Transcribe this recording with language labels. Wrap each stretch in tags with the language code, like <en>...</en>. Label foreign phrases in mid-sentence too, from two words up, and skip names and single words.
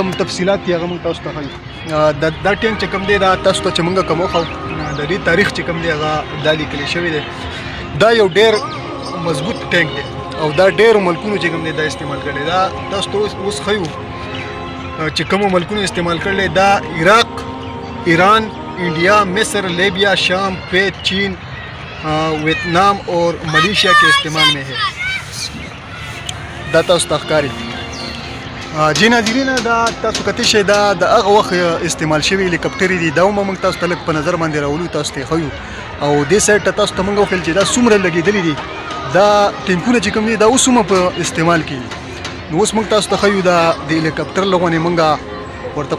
<ps>کوم تفصیلات دي هغه موږ تاسو ته ښیو دا ټینک چې کوم دی دا تاسو ته چې موږ کوم وښو د دې تاریخ چې کوم دی هغه دا لیکلی شوی دی دا یو ډېر مضبوط ټینک دی او دا ډېرو ملکونو چې کوم دی دا استعمال کړی دا تاسو ته اوس ښیو چې کومو ملکونو استعمال کړلی دا عراق ایران انڈیا مصر لیبیا شام کویت چین ویتنام</ps> <ur>اور ملیشیا کے استعمال میں</ur> <ps>ہے دا تاسو ته ښکاري جی ناظرین دا تاسو کتی شئ دا د هغه وخت استعمال شوي هلیکاپټرې دي دا هم موږ تاسو ته لږ په نظر باندې راولو تاسو ته یې ښیو او دې سایډ ته تاسو ته موږ وښیل چې دا څومره لګېدلي دي دا ټینکونه چې کوم دي دا اوس هم په استعمال کېږي نو اوس موږ تاسو ته ښیو دا د هلیکاپټر له غونې موږ ورته</ps>